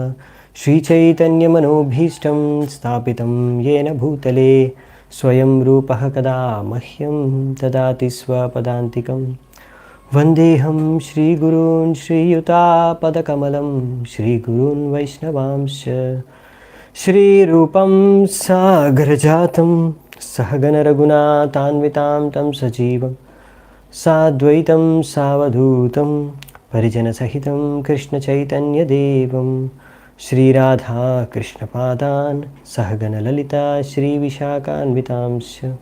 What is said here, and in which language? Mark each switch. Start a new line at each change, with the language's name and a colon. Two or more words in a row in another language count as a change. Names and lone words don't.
Sanskrit: శ్రీచైతన్యమనోభీష్టం స్థాపితం యేన భూతలే స్వయం రూపః కదా మహ్యం దదాతి స్వపదాంతికం. వందేహం శ్రీగురూన్ శ్రీయుతాపదకమలం శ్రీగురూన్ వైష్ణవాంశ్చ. శ్రీరూపం సాగరజాతం सहगन रघुनाथान्वितां तं सजीवं साद्वैतं सावधूतं परिजनसहितं कृष्णचैतन्यदेवं श्रीराधा कृष्णपादान् सहगन ललिता श्रीविशाखान्वितांश्च.